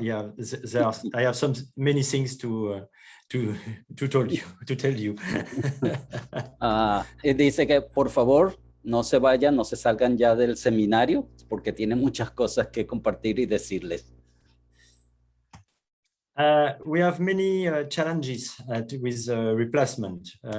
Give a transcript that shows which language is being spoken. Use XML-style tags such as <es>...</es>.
<en>Yeah, I have many things to tell you.</en> <es>Dice que por favor no se vayan, no se salgan ya del seminario porque tiene muchas cosas que compartir y decirles.</es> <en>We have many challenges with replacement.</en>